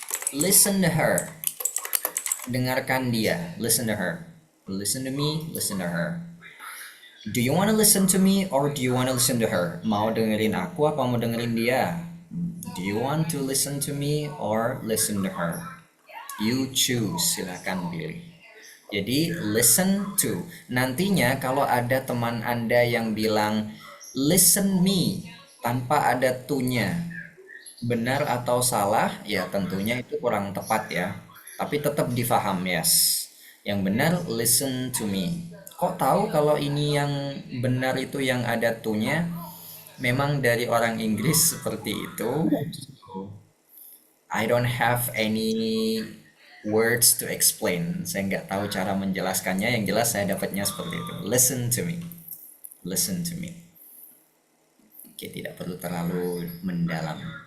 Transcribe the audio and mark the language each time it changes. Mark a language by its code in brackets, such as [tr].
[en] Listen to her. [id] Dengarkan dia. [en] Listen to her. Listen to me, listen to her. Do you want to listen to me or do you want to listen to her? [id] Mau dengerin aku apa mau dengerin dia? [en] Do you want to listen to me or listen to her? You choose, [id] silahkan pilih. Jadi [en] listen to. [id] Nantinya kalau ada teman Anda yang bilang [en] listen me [id] tanpa ada to-nya, benar atau salah? Ya tentunya itu kurang tepat ya. Tapi tetap difaham, yes. Yang benar [en] listen to me. [id] Kok tahu kalau ini yang benar itu yang ada to-nya? Memang dari orang Inggris seperti itu. [en] So, I don't have any words to explain. [id] Saya nggak tahu cara menjelaskannya. Yang jelas saya dapatnya seperti itu. [en] Listen to me. Listen to me. [id] Oke, tidak perlu terlalu mendalam.